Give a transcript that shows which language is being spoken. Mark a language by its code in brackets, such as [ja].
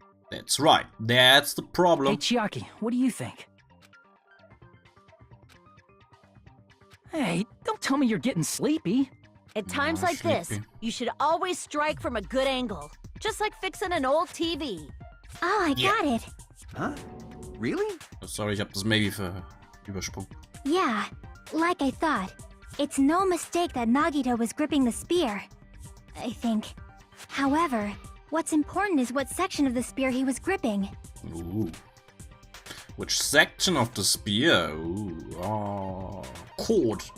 [en] That's right. That's the problem. Hey, Chiaki, what do you think? Hey, don't tell me you're getting sleepy. At times like this, sleepy. you should always strike from a good angle. Just like fixing an old TV. Oh, I got it. Huh? Really? [de] Oh, sorry, ich habe das [en] maybe [de] übersprungen. [en] Yeah, like I thought. It's no mistake that Nagito was gripping the spear, I think. However, what's important is what section of the spear he was gripping. Ooh. Which section of the spear? Ooh. Oh. Cord.